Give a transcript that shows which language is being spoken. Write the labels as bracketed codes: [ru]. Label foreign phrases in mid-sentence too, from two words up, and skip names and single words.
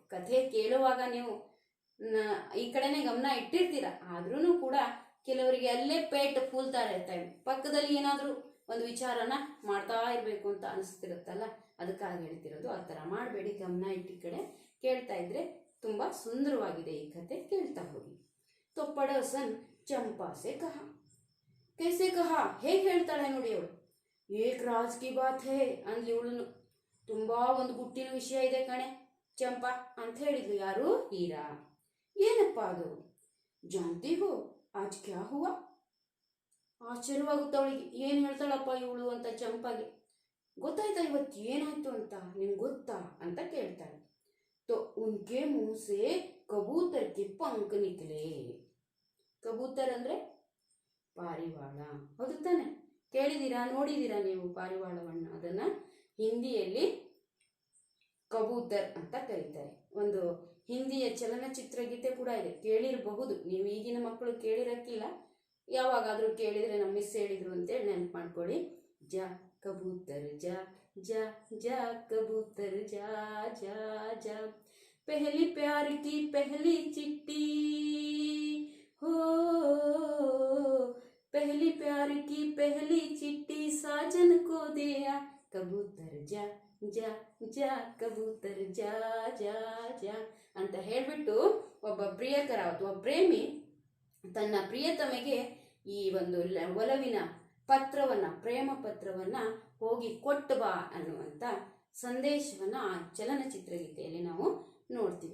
[kn] ಕಥೆ ಕೇಳುವಾಗ ನೀವು ಈ ಕಡೆನೇ ಗಮನ ಇಟ್ಟಿರ್ತೀರ, ಆದ್ರೂ ಕೂಡ ಕೆಲವರಿಗೆ ಅಲ್ಲೇ ಪೇಟ್ ಕೂಲ್ತಾ ಇರ್ತಾರೆ, ಪಕ್ಕದಲ್ಲಿ ಏನಾದರೂ ಒಂದು ವಿಚಾರನ ಮಾಡ್ತಾ ಇರಬೇಕು ಅಂತ ಅನಿಸ್ತಿರುತ್ತಲ್ಲ, ಅದಕ್ಕಾಗಿ ಹೇಳ್ತಿರೋದು. ಆ ಥರ ಮಾಡಬೇಡಿ, ಗಮನ ಇಟ್ಟು ಕಡೆ ಕೇಳ್ತಾ ಇದ್ರೆ ತುಂಬ ಸುಂದರವಾಗಿದೆ ಈ ಕತೆ, ಕೇಳ್ತಾ ಹೋಗಿ. [hi] तो पड़ोसन चंपा से कहा, कैसे कहा, [kn] ಹೇಗೆ ಹೇಳ್ತಾಳೆ ನೋಡಿ ಅವಳು. [hi] एक राज़ की बात है [kn] ಅಂದ್ಲಿ ಇವಳು. ತುಂಬಾ ಒಂದು ಗುಟ್ಟಿನ ವಿಷಯ ಇದೆ ಕಣೆ ಚಂಪಾ ಅಂತ ಹೇಳಿದ್ಲು. ಯಾರು? ಹೀರಾ. ಏನಪ್ಪ ಅದು? [hi] जानती हो आज क्या हुआ. [kn] ಆಶ್ಚರ್ಯವಾಗುತ್ತೆ ಅವಳಿಗೆ, ಏನು ಹೇಳ್ತಾಳಪ್ಪ ಇವಳು ಅಂತ ಚಂಪಾಗೆ. ಗೊತ್ತಾಯ್ತಾ ಇವತ್ತು ಏನಾಯ್ತು ಅಂತ, ನಿಮ್ಗೆ ಗೊತ್ತಾ ಅಂತ ಕೇಳ್ತಾಳೆ. [hi] तो उनके मुंह से कबूतर के पंख निकले. [kn] ಕಬೂತರ್ ಅಂದ್ರೆ ಪಾರಿವಾಳ, ಹೌದು ತಾನೆ? ಕೇಳಿದೀರಾ, ನೋಡಿದೀರಾ ನೀವು ಪಾರಿವಾಳವನ್ನ? ಅದನ್ನ ಹಿಂದಿಯಲ್ಲಿ ಕಬೂತರ್ ಅಂತ ಕರೀತಾರೆ. ಒಂದು ಹಿಂದಿಯ ಚಲನಚಿತ್ರ ಗೀತೆ ಕೂಡ ಇದೆ, ಕೇಳಿರಬಹುದು ನೀವು. ಈಗಿನ ಮಕ್ಕಳು ಕೇಳಿರಕ್ಕಿಲ್ಲ, ಯಾವಾಗಾದ್ರೂ ಕೇಳಿದ್ರೆ ನಮ್ಮ ಮಿಸ್ ಹೇಳಿದ್ರು ಅಂತೇಳಿ ನೆನಪು ಮಾಡ್ಕೊಳ್ಳಿ. [hi] जा कबूतर जा जा जा कबूतर जा जा जा, पहली प्यार की पहली चिट्ठी हो, पहली प्यार की पहली चिट्ठी साजन को दिया, कबूतर जा जा जा कबूतर जा जा जा [kn] ಅಂತ ಹೇಳ್ಬಿಟ್ಟು ಒಬ್ಬ ಪ್ರಿಯಕರ ಅಥವಾ ಪ್ರೇಮಿ ತನ್ನ ಪ್ರಿಯತಮೆಗೆ ಈ ಒಂದು ಒಲವಿನ ಪತ್ರವನ್ನ, ಪ್ರೇಮ ಪತ್ರವನ್ನ ಹೋಗಿ ಕೊಟ್ಟು ಬಾ ಅನ್ನುವಂಥ ಸಂದೇಶವನ್ನ ಆ ಚಲನಚಿತ್ರ ಗೀತೆಯಲ್ಲಿ ನಾವು ನೋಡ್ತೀವಿ.